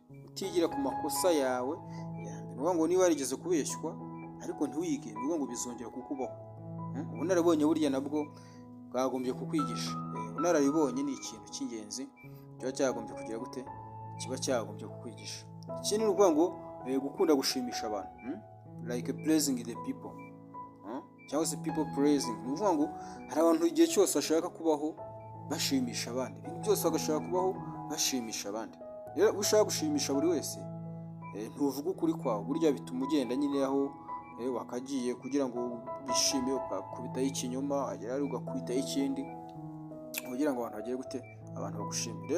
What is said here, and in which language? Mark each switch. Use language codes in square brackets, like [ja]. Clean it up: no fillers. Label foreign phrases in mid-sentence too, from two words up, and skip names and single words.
[rw] Ni ukuvuga ngo niba warigeze kubeshywa ariko ntiwige, ni ukuvuga ngo bizongera kukubaho. Ubunararibonye burya nabwo bwagombye kukwigisha. Ubunararibonye ni ikintu cy'ingenzi kiba cyagombye kugira gute, kiba cyagombye kukwigisha. Ikindi ni ukuvuga ngo gukunda gushimisha abantu, [en] like praising the people, [rw] cyangwa se [en] people praising. [rw] Ni ukuvuga ngo hari abantu igihe cyose bashaka kubaho bashimisha abandi, ibintu byose bagashaka kubaho bashimisha abandi. Rero ushaka gushimisha buri wese, ntuvuga ukuri kwawe, burya bituma ugenda nyine aho wakagiye kugira ngo bishime, ukakubitaho ikinyoma, agera ari ugakubitaho ikindi kugira ngo abantu bagire gute, abantu bagushimire.